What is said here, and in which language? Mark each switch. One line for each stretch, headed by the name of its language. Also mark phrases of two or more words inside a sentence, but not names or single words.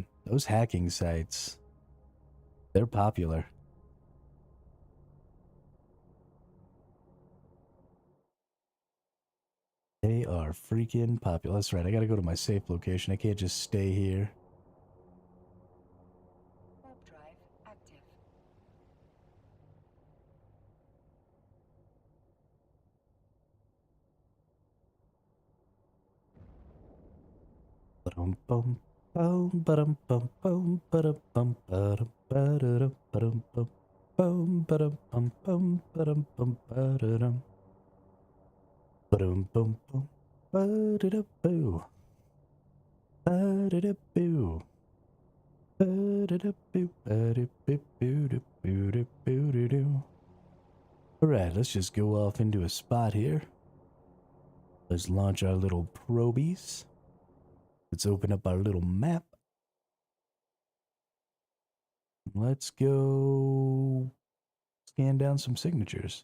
English: Those hacking sites, they're popular. They are freaking popular. That's right. I gotta go to my safe location. I can't just stay here. Warp drive active. Ba-dum bum bum ba-dum bum bum ba-dum bum ba-dum ba-da-dum ba-dum bum bum ba-dum bum bum ba-dum bum ba-da-dum ba-dum bum bum ba-da-da-boo ba-da-da-boo ba-da-da-boo ba-da-boo-boo-doo-boo-doo-boo-doo. Alright, let's just go off into a spot here. Let's launch our little probies. Let's open up our little map. Let's go scan down some signatures.